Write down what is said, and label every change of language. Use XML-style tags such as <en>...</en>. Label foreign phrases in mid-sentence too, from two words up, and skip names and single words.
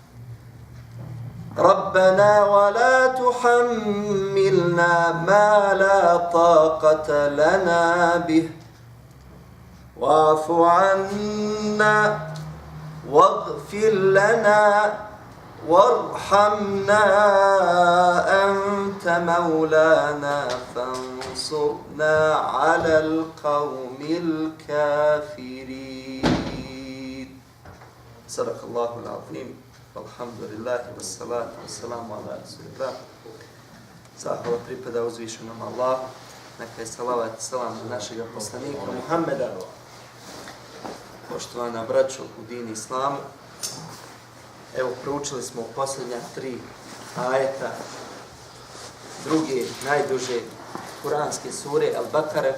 <ar>ربنا ولا تحملنا ما لا طاقة لنا به واعف عنا واغفر لنا وارحمنا أنت مولانا فانصرنا على القوم الكافرين صدق الله العظيم والحمد لله والصلاة والسلام على رسول الله</ar> <bs>Zahvala pripada uzvišenom Allahu, neka je salavat i salam na našega poslanika Muhammeda. Poštovana braćo u dini islamu, evo proučili smo posljednja 3 ajeta druge, najduže kuranske sure Al-Bakare.</bs>